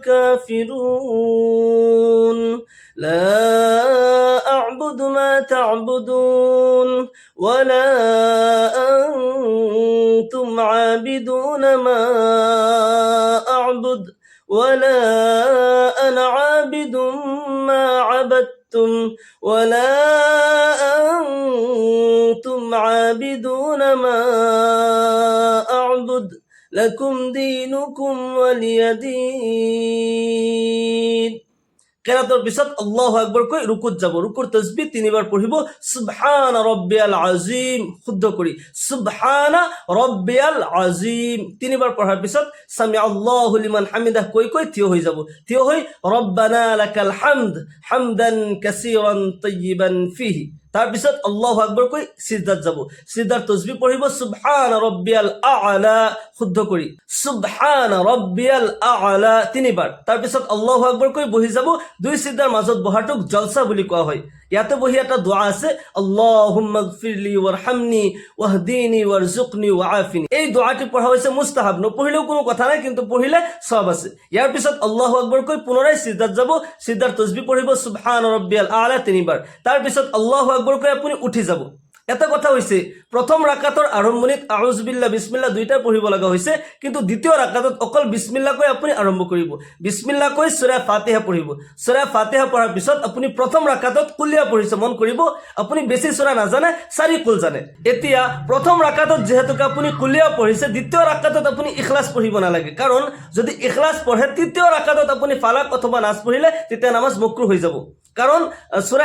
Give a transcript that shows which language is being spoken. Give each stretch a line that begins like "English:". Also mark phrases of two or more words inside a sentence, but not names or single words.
Arabic: الكافرون لا أعبد ما تعبدون ولا أنتم عابدون ما أعبد ولا أنا عابد ما عبدتم ولا أنتم عابدون ما أعبد لكم دينكم ولي
Assamese: دين কেরাতের পিছত
Arabic: الله أكبر
Assamese: কই রুকুত যাব রুকুর তাসবিহ তিনবার পড়িব
Arabic: سبحان ربي العظيم
Assamese: শুদ্ধ করি
Arabic: سبحان ربي العظيم
Assamese: তিনবার পড়ার পিছত
Arabic: سمع الله لمن حمده
Assamese: কই কই থিয় হই যাব থিয় হই
Arabic: ربنا لك الحمد حمدا كثيرا طيبا فيه
Assamese: তার পিছত
Arabic: الله أكبر
Assamese: কই সিজদাত যাব সিজদার তাসবিহ পড়িব
Arabic: سبحان ربي الأعلى
Assamese: শুদ্ধ করি
Arabic: سبحان ربي الأعلى
Assamese: তিনবার তার পিছত
Arabic: الله أكبر
Assamese: কই বহি যাব দুই সিজদাৰ মাজত বহাটোক জলসা বুলি কোৱা হয় ইয়াতে বহি এটা দোয়া আছে
Arabic: اللهم اغفر لي وارحمني واهدني وارزقني وعافني
Assamese: এই দোয়াটি পঢ়া হৈছে মুস্তাহাব নপঢ়িলেও কোনো কথা নাই কিন্তু পঢ়িলে সব আছে ইয়াৰ পিছত
Arabic: الله أكبر
Assamese: কই পুনৰাই সিজদাত যাব সিজদাৰ তাসবিহ পঢ়িব
Arabic: سبحان ربي الأعلى
Assamese: তিনবার তাৰ পিছত
Arabic: الله أكبر
Assamese: কই আপুনি উঠি যাব এটা কথা হইছে প্রথম রাকাতৰ আৰম্ভণিত
Arabic: أعوذ بالله
Assamese: বিসমিল্লাহ দুইটা পঢ়িব লগা হৈছে কিন্তু দ্বিতীয় রাকাতত অকল বিসমিল্লাহ কৈ আপুনি আৰম্ভ কৰিব বিসমিল্লাহ কৈ সূৰা ফাতিহা পঢ়িব সূৰা ফাতিহা পঢ়াৰ পিছত আপুনি প্ৰথম রাকাতত কুলিয়া পঢ়িছে মন কৰিব আপুনি বেছি সূৰা নাজানে 4 কুল জানে এতিয়া প্ৰথম রাকাতত যেহেতুকে আপুনি কুলিয়া পঢ়িছে দ্বিতীয় রাকাতত আপুনি ইখলাস পঢ়িব নালাগে কাৰণ যদি ইখলাস পঢ়ে তৃতীয় রাকাতত আপুনি ফালাক অথবা নাস পঢ়িলে তেতিয়া নামাজ মাকৰুহ হৈ যাব কাৰণ সূৰা